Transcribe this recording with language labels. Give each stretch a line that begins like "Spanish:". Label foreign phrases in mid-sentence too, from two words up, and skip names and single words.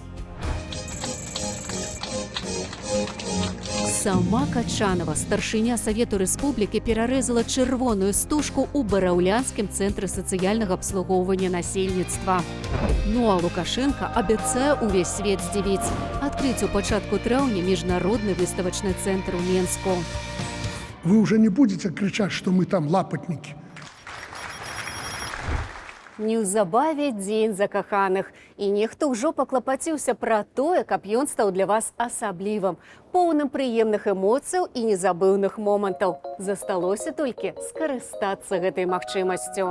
Belarusian: Сама Качанова, старшыня Савету Рэспублікі, перарэзала чырвоную стужку ў бараўлянскім цэнтры сацыяльнага абслугоўвання насельніцтва. Ну а Лукашенко абяцае ўвесь свет здзівіць. Адкрыць у пачатку траўня міжнародны выставачны цэнтр у Менску.
Russian: Вы уже не будете кричать, что мы там лапотники.
Belarusian: Неўзабаве дзень закаханых. І нехто ўжо паклапаціўся пра тое, каб ён стаў для вас асаблівым, поўным прыемных эмоцыяў і незабыўных момантаў. Засталося толькі скарыстацца гэтай магчымасцю.